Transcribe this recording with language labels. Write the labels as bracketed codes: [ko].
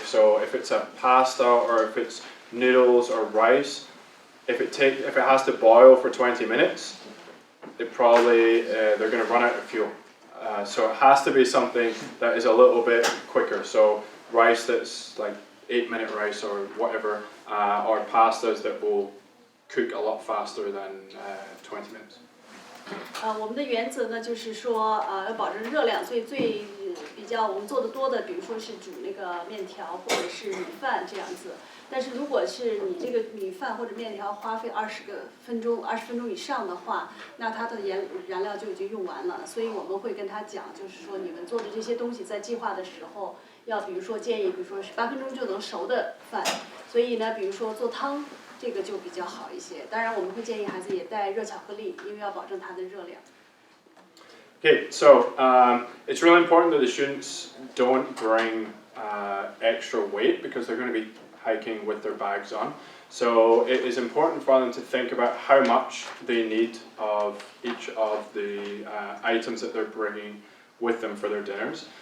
[en] So if it's a pasta or if it's noodles or rice, if it has to boil for 20 minutes, they're going to run out of fuel. So it has to be something that is a little bit quicker. So rice that's like 8-minute rice or whatever, or pastas that will cook a lot faster than 20 minutes. [zh] 我们的原则呢，就是说，要保证热量，所以比较我们做的多的，比如说是煮那个面条或者是米饭这样子。但是如果是你这个米饭或者面条花费20分钟以上的话，那它的燃料就已经用完了。所以我们会跟他讲，就是说你们做的这些东西在计划的时候，要比如说建议，比如说18分钟就能熟的饭。所以呢，比如说做汤。这个就比较好一些，当然我们会建议孩子也带热巧克力，因为要保证它的热量。 [en] Okay, so it's really important that the students don't bring extra weight because they're going to be hiking with their bags on. So it is important for them to think about how much they need of each of the items that they're bringing with them for their dinners.